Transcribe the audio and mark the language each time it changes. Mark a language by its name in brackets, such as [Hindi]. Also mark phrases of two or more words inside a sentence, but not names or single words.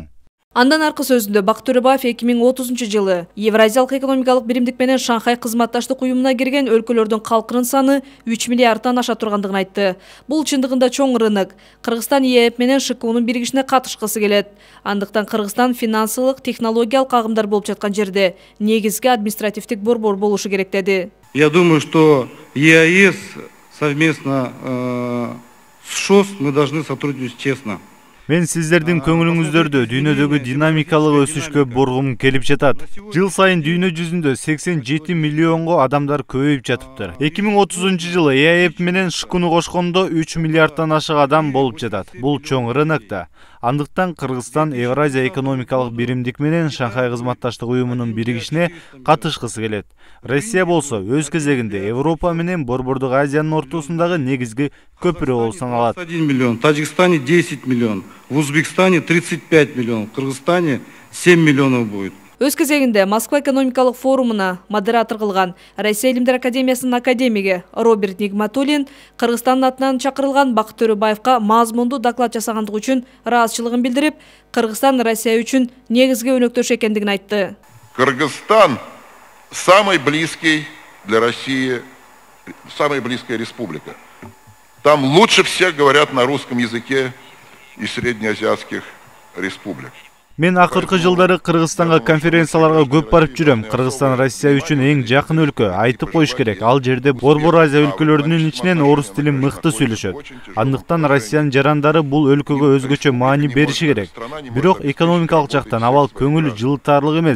[Kyrgyz] Андан аркы сөзүндө Бакыт Төрөбаев 2030 жылы Евразиялык экономикалык биримдик менен Шанхай кызматташтык уюмуна кирген өлкөлөрдүн калкынын саны 3 миллиардтан аша тургандыгын айтты. Бул чындыгында чоң рынок. Кыргызстан ЕЭП менен ШКУнун биригишине катышкысы келет. Андыктан Кыргызстан финансылык, технологиялык агымдар болуп жаткан жерде негизги административдик борбор болушу керек деди. [Russian] Я думаю, что ЕАЭС совместно с ШОС мы должны сотрудничать честно. [Kyrgyz] Мен сиздердин көңүлүңүздөрдү дүйнөдөгү динамикалык өсүшкө бургум келип жатат. Жыл сайын дүйнө жүзүндө 87 миллионго адамдар көбөйүп жатыптыр. 2030 жылы ЕАЭП менен ШКУну кошкондо 3 миллиардтан ашык адам болуп жатат. Бул чоң рынок да. Андыктан Кыргызстан Евразия экономикалык биримдик менен Шанхай кызматташтык уюмунун биригишине катышкысы келет. Россия болсо өз кезегинде Европа менен Борбордук Азиянын ортосундагы негизги көпүрө болуп саналат. [Russian] 1 миллион, в Таджикистане 10 миллион, в Узбекистане 35 миллионов, в Кыргызстане 7 миллионов будет. [Kyrgyz] Өз кезегинде Москва экономикалык форумуна модератор кылган Россия Илимдер академиясынын академиги Роберт Нигматуллин Кыргызстандын атынан чакырылган Бакыт Төрөбаевка мазмундуу доклад жасагандыгы үчүн ыраазычылыгын билдирип, Кыргызстан Россия үчүн негизги өнөктөш экендигин айтты. [Russian] Кыргызстан самый близкий для России, самая близкая республика. Там лучше всех говорят на русском языке из среднеазиатских республик. [Kyrgyz] Мен акыркы жылдары Кыргызстанга конференцияларга көп барып жүрөм. Кыргызстан Россия үчүн эң жакын өлкө. Айтып коюш керек. Ал жерде Борбор Азия өлкөлөрүнүн ичинен орус тилин мыкты сүйлөшөт. Андыктан Россиянын жарандары бул өлкөгө өзгөчө маани бериши керек. Бирок экономикалык жактан абал көңүл жылытарлык эмес.